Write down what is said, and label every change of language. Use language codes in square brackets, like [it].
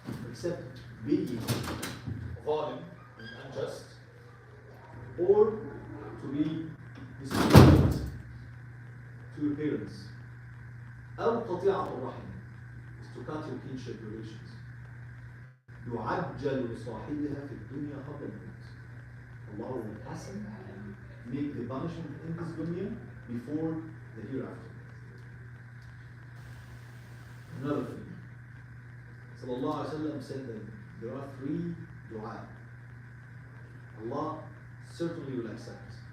[en] Except being ظالم and unjust, or to be disobedient to your parents. [ar] أو قطيعة الرحم [en] is to cut your kinship relations. [ar] يعجل لصاحبها في الدنيا قبل الموت. [en] Allah will hasten and make the punishment in this dunya before the hereafter. Another thing, Sallallahu Alaihi Wasallam said that there are 3 dua Allah certainly will accept.